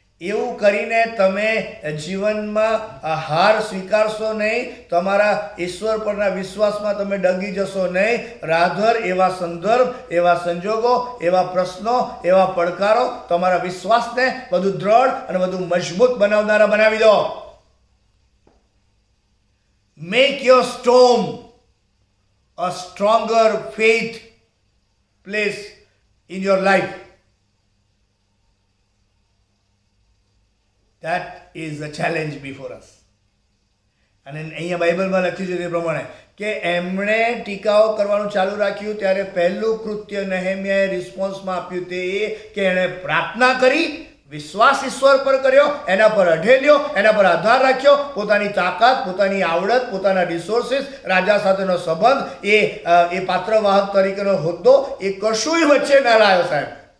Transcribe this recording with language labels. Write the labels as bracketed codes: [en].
[gu] એવું કરીને તમે જીવનમાં હાર સ્વીકારશો નહીં, તમારા ઈશ્વર પરના વિશ્વાસમાં તમે ડગી જશો નહીં. રાધર એવા સંદર્ભ, એવા સંજોગો, એવા પ્રશ્નો, એવા પડકારો તમારા વિશ્વાસને વધુ દ્રઢ અને વધુ મજબૂત બનાવનારા બનાવી દો. [en] Make your storm a stronger faith place in your life. That is the challenge before us. [gu] અને અહીંયા બાઇબલમાં લખ્યું છે તે પ્રમાણે કે એમણે ટીકાઓ કરવાનું ચાલુ રાખ્યું ત્યારે પહેલું કૃત્ય નેહેમ્યાએ રિસ્પોન્સમાં આપ્યું તે એ કે એણે પ્રાર્થના કરી, વિશ્વાસ ઈશ્વર પર કર્યો, એના પર અઢેલ્યો, એના પર આધાર રાખ્યો, પોતાની તાકાત, પોતાની આવડત, પોતાના રિસોર્સિસ, રાજા સાથેનો સંબંધ, એ પાત્રવાહક તરીકેનો હોદ્દો, એ કશુંય વચ્ચે ના લાવ્યો સાહેબ.